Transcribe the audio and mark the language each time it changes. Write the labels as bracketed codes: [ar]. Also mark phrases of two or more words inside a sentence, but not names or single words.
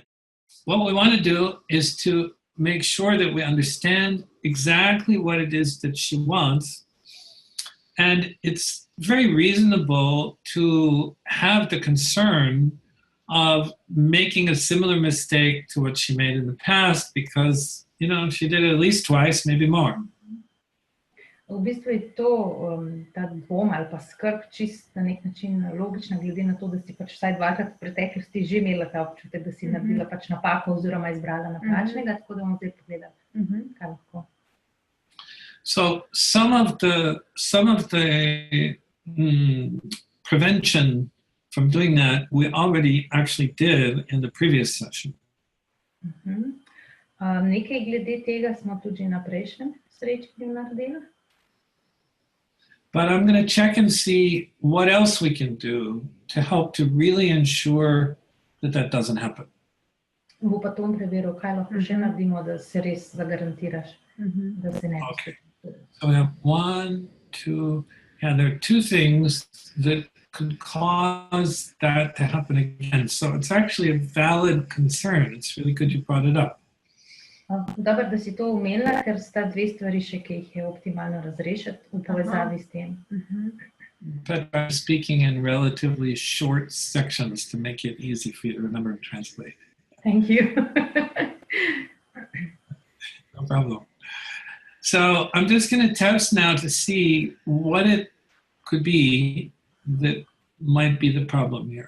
[en] What we want to do is to make sure that we understand exactly what it is that she wants. And it's very reasonable to have the concern of making a similar mistake to what she made in the past, because, she did it at least twice, maybe more. [sl] V bistvu je to, ta dvom ali pa skrb čist na nek način logična, glede na to, da si pač vsaj dvakrat v preteklosti že imela ta občutek, da si naredila pač napako oziroma izbrala napačnega, tako da bomo zdaj pogledali, kaj lahko. [en] So some of the prevention from doing that we already actually did in the previous session. [sl] Nekaj glede tega smo tudi na prejšnjem srečanju naredili. [en] But I'm going to check and see what else we can do to help to really ensure that that doesn't happen. [sl] Bo pa to preveril, kaj lahko še naredimo, da se res zagarantiraš, da se ne. [en] Okay. So we have one, two, and there are two things that could cause that to happen again. So it's actually a valid concern. It's really good you brought it up. [sl] Dobro, da si to omenila, ker sta dve stvari še, ki jih je optimalno razrešiti v povezavi s tem. [en] But I'm speaking in relatively short sections to make it easy for you to remember and translate. Thank you. No problem. So I'm just going to test now to see what it could be that might be the problem here.